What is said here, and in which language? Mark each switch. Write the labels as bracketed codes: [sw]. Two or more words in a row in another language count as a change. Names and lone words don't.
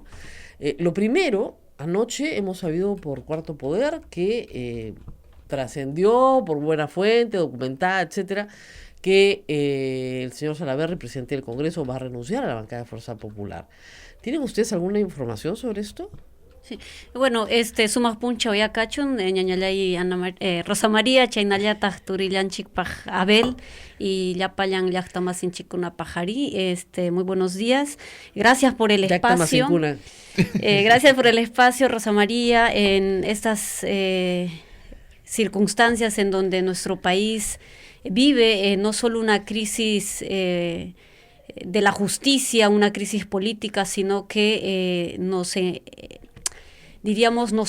[es] Lo primero, anoche hemos sabido por Cuarto Poder que trascendió por buena fuente, documentada, etcétera, que el señor Salaverry, presidente del Congreso, va a renunciar a la bancada de Fuerza Popular. ¿Tienen ustedes alguna información sobre esto? Sí. Bueno, [qu] sumaq puncha oyakachun, ñañallay Rosa María, chaynallataq turillanchikpaj Abel y llapallan llaqtamasinchikkunapaj ari. [es] Muy buenos días. Gracias por el espacio. Gracias por el espacio, Rosa María, en estas circunstancias en donde nuestro país vive no solo una crisis de la justicia, una crisis política, sino que nos